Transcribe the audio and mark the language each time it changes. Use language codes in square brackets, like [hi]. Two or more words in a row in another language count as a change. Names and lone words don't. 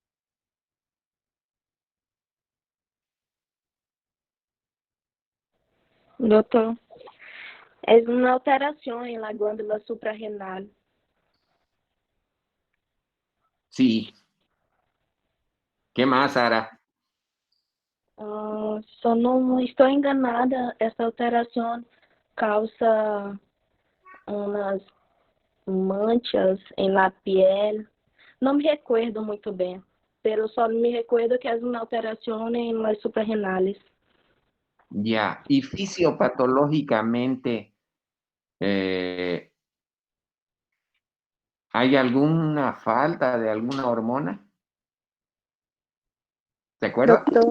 [es] Doutor, es una alteración en la glándula suprarrenal. Sí. ¿Qué más, Sara? [pt] Só não estou enganada, essa alteração causa umas manchas [es] en la piel. No me recuerdo [pt] muito bem, [es] pero só me recuerdo que [pt] é uma alteração em [es] las suprarrenales. Ya. ¿Y fisiopatológicamente hay alguna falta de alguna hormona? ¿Se acuerda? Doctor,